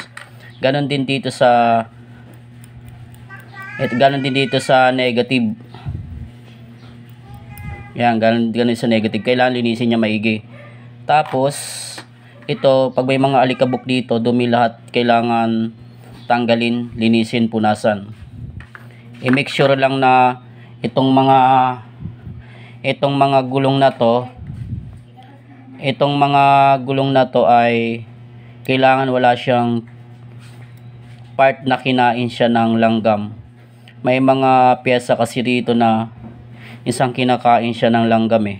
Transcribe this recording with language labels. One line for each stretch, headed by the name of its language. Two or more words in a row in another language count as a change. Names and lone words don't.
Filipino: Ganon din dito sa negative. Yan, ganon sa negative. Kailangan linisin niya maigi. Tapos ito, pag may mga alikabok dito, dumi lahat, kailangan tanggalin, linisin, punasan. I-
English: make sure
Filipino: lang na itong mga gulong na to ay kailangan wala siyang part na kinain siya ng langgam. May mga pyesa kasi rito na isang kinakain siya ng langgam eh.